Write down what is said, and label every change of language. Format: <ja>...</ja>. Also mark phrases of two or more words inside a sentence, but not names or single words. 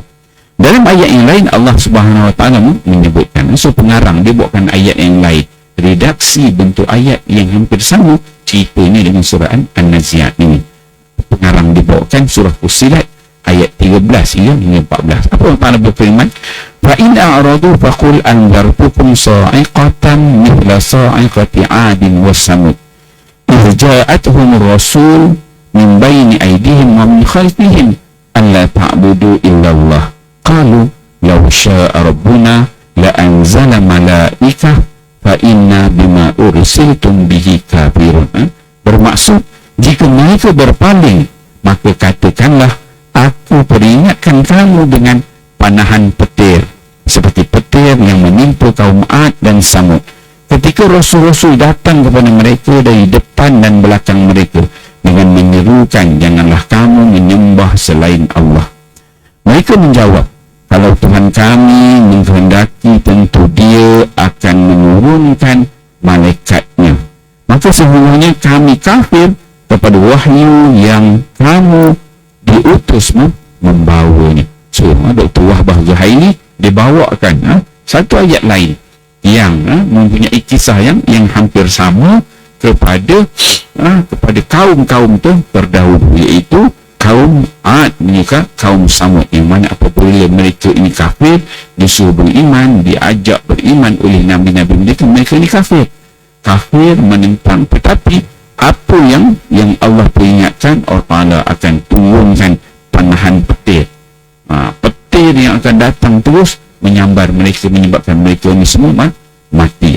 <ms>Dalam ayat yang lain Allah</ms> <ar>سبحانه وتعالى</ar> <ms>menyebutkan, so pengarang dia buatkan ayat yang lain, redaksi bentuk ayat yang hampir sama cerita ini dengan surah An-Nazi'at ini. Pengarang dibawakan surah Fussilat ayat 13 hingga 14. Apa Allah Ta'ala berfirman,</ms> <ar>فإن أعرضوا فقل أنذرتكم صاعقة مثل صاعقة عاد وثمود إذ جاءتهم رسل من بين أيديهم ومن خلفهم ألا تعبدوا إلا الله قالوا لو شاء ربنا لأنزل ملائكة فإنا بما أرسلتم به كافرون.</ar> <ms>Bermaksud, jika mereka berpaling, maka katakanlah, aku peringatkan kamu dengan panahan petir seperti petir yang menimpa kaum Ad dan Samud ketika rasul-rasul datang kepada mereka dari depan dan belakang mereka dengan menyerukan, janganlah kamu menyembah selain Allah. Mereka menjawab, kalau Tuhan kami menghendaki, tentu Dia akan menurunkan malaikatnya. Maka sesungguhnya kami kafir kepada wahyu yang kamu diutus membawanya. So, Dr. Wahbah Zuhaili dibawakan satu ayat lain yang mempunyai kisah yang hampir sama kepada kaum-kaum tu terdahulu, iaitu kaum Ad dan kaum Samud, yang mana apabila mereka ini kafir, disuruh beriman, diajak beriman oleh nabi-nabi mereka ini kafir menentang. Tetapi apa yang Allah peringatkan, Allah Ta'ala akan turunkan panahan petir, petir yang akan datang terus menyambar mereka, menyebabkan mereka ini semua mati.</ms>